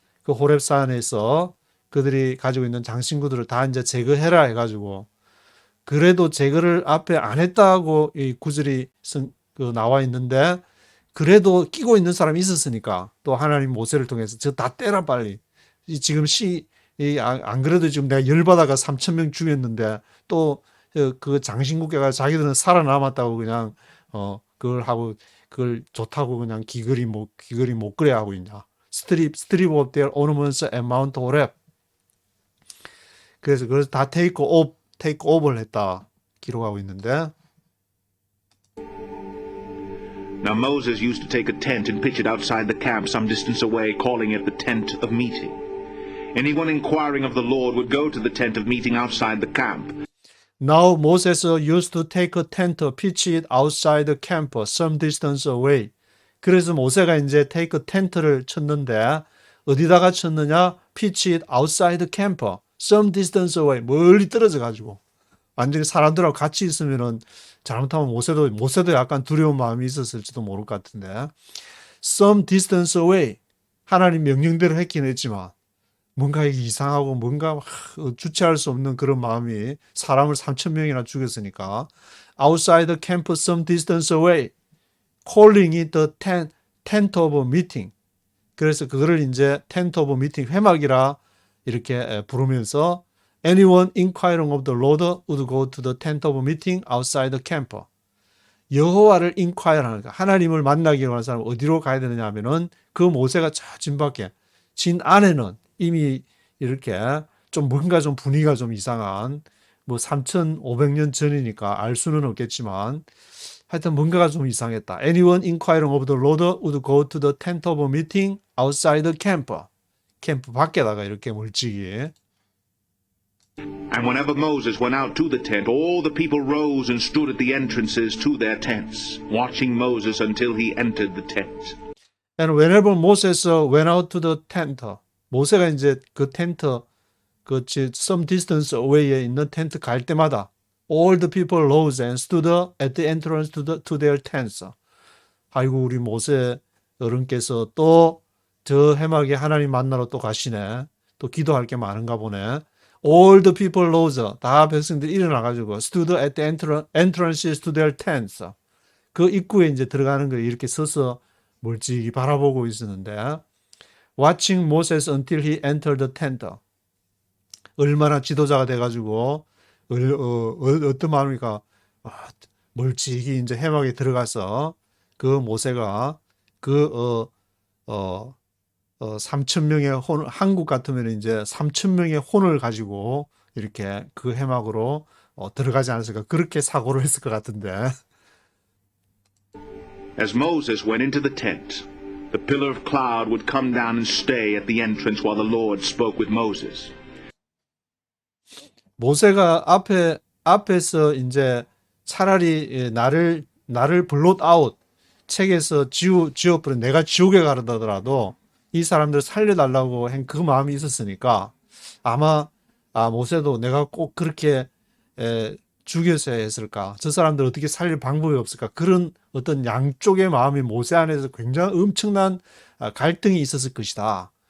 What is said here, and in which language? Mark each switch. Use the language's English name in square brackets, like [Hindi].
[Korean] 그 호렙산에서 그들이 가지고 있는 장신구들을 다 이제 제거해라 해가지고, 그래도 제거를 앞에 안 했다고 이 구절이 나와 있는데 그래도 끼고 있는 사람이 있었으니까 또 하나님 모세를 통해서 저 다 떼라 빨리. 지금 안 그래도 지금 내가 열받아가 3,000명 죽였는데 또 그 장신구께가 자기들은 살아남았다고 그냥 그걸 좋다고 그냥 귀걸이 목걸이 하고 있냐. [English] strip of their ornaments and Mount Horeb. [Korean] 그래서 다 take off를 했다 기록하고 있는데, [English] Now Moses used to take a tent and pitch it outside the camp some distance away, calling it the tent of meeting. Anyone inquiring of the Lord would go to the tent of meeting outside the camp. Now Moses used to take a tent, pitch it outside the camp some distance away. [Korean] 그래서 모세가 이제 [English] take a tent [Korean] 를 쳤는데 어디다가 쳤느냐? [English] pitch it outside the camp some distance away. [Korean] 멀리 떨어져 가지고. 완전히 사람들하고 같이 있으면은 잘못하면 모세도 약간 두려운 마음이 있었을지도 모를 것 같은데. some distance away. 하나님 명령대로 했긴 했지만 뭔가 이상하고 뭔가 주체할 수 없는 그런 마음이, 사람을 3,000명이나 죽였으니까 [English] outside the camp some distance away, calling it the tent of meeting. [Korean] 그래서 그거를 이제 [English] tent of meeting, [Korean] 회막이라 이렇게 부르면서 [English] anyone inquiring of the Lord would go to the tent of meeting outside the camp. [Korean] 여호와를 inquire 하는 거, 하나님을 만나기 원하는 사람은 어디로 가야 되느냐 하면은 그 모세가 저 진 밖에, 진 안에는 이미 이렇게 좀 뭔가 좀 분위기가 좀 이상한, 뭐 3,500년 전이니까 알 수는 없겠지만 하여튼 뭔가가 좀 이상했다. [English] Anyone inquiring of the Lord would go to the tent of meeting outside the camp. [Korean] 캠프 밖에다가 이렇게 멀찍이. [English] And whenever Moses went out to the tent, all the people rose and stood at the entrances to their tents, watching Moses until he entered the tent. And whenever Moses went out to the tent, [Korean] 모세가 이제 그 텐트, 그 [English] some distance away [Korean] 에 있는 텐트 갈 때마다 [English] all the people rose and stood at the entrance to their tents. [Korean] 아이고 우리 모세 어른께서 또 저 해막에 하나님 만나러 또 가시네. 또 기도할 게 많은가 보네. [English] All the people rose. [Korean] 다 백성들이 일어나가지고 [English] stood at the entrances to their tents. [Korean] 그 입구에 이제 들어가는 거 이렇게 서서 멀찍이 바라보고 있었는데, [English] watching Moses until he entered the tent. [Korean] 얼마나 지도자가 돼가지고 어떤 마음입니까? 멀찍이 이제 해막에 들어가서 그 모세가 그 3,000명의 혼, 한국 같으면 이제 3,000명의 혼을 가지고 이렇게 그 해막으로 들어가지 않았을까, 그렇게 사고를 했을 것 같은데. [English] As Moses went into the tent, the pillar of cloud would come down and stay at the entrance while the Lord spoke with Moses. [Korean] 모세가 앞에서 이제 차라리 나를 blot out, 책에서 지워버린, 내가 지옥에 가더라도 이 사람들 살려달라고 한 그 마음이 있었으니까 아마 모세도 내가 꼭 그렇게 죽였어야 했을까, 저 사람들 어떻게 살릴 방법이 없을까, 그런 어떤 양쪽의 마음이 모세 안에서 굉장히 엄청난 갈등이 있었을 것이다.